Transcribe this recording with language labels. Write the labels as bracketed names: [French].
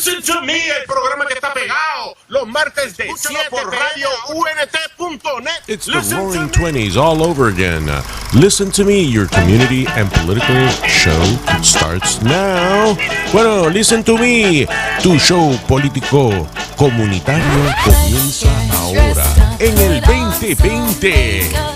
[Spanish] to Me, el programa que está pegado los martes de 7 por radio UNT.net. [English] It's the Roaring Twenties all over again. Listen to Me, your community and political show starts now. [Spanish] Bueno, Listen to Me, tu show político comunitario comienza ahora en el 2020.